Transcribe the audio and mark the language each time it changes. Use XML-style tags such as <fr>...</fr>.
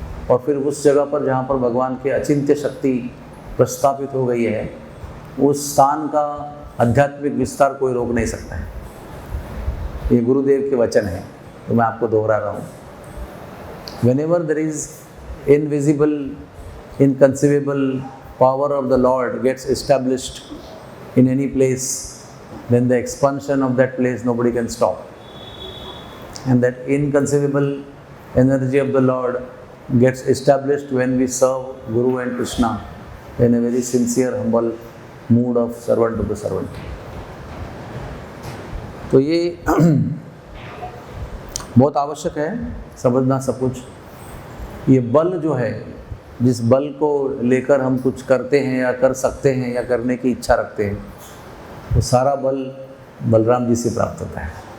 <hi>और फिर उस जगह पर जहाँ पर भगवान की अचिंत्य शक्ति प्रस्थापित हो गई है, उस स्थान का आध्यात्मिक विस्तार कोई रोक नहीं सकता है। ये गुरुदेव के वचन है, तो मैं आपको दोहरा रहा हूँ।</hi> <en>Whenever there is invisible, inconceivable power of the Lord gets established in any place, then the expansion of that place nobody can stop. And that inconceivable energy of the Lord gets established when we serve Guru and Krishna in a very sincere, humble mood of servant to the servant.</en> <hi>तो ये बहुत आवश्यक है समझना सब कुछ। ये बल जो है, जिस बल को लेकर हम कुछ करते हैं या कर सकते हैं या करने की इच्छा रखते हैं, वो सारा बल बलराम जी से प्राप्त होता है।</hi>